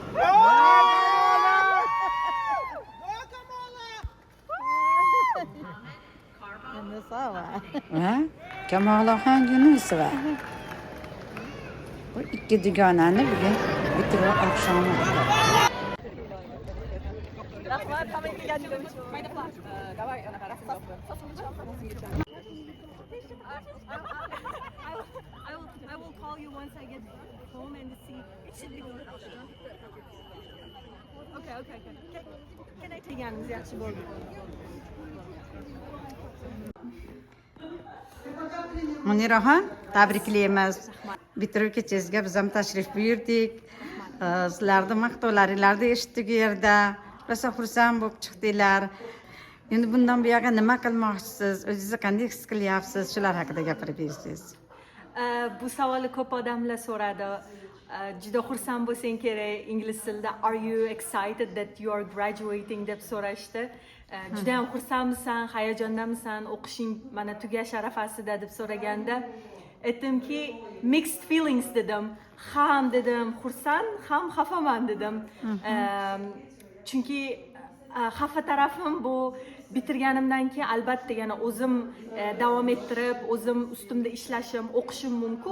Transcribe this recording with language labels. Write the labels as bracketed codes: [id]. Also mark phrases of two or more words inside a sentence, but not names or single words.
[uz] Va Kamolaxon Yunusova. Bu ikki dugonani bugun bitiruv oqshomi. [en] I will call you once I get home and see. It should be good. Okay. Can I take yanınız yaxshi bo'ldi? [uz] Muniraxon, tabriklaymiz. Bitiruv kechasiga biz ham tashrif buyurdik. Sizlarning maqtovlaringizni eshitdik u yerda. Rosa xursand bo'lib chiqdinglar. Endi bundan buyoqqa nima qilmoqchisiz? O'zingizni qanday his qilyapsiz? Shular haqida gapirib bersangiz. Bu savolni ko'p odamlar so'radi. Juda xursand bo'lsang kerak ingliz tilida [en] are you excited that you are graduating [uz] deb so'rashdi. Juda ham xursandmisan, hayajondasan, o'qishing mana tugash arafasida deb so'raganda aytdimki [en] mixed feelings [uz] dedim. Ham dedim xursand, ham xafaman dedim. Chunki xafa tarafim bu bitirganimdan keyin albatta yana o'zim davom ettirib, o'zim ustimda ishlashim, o'qishim mumkin.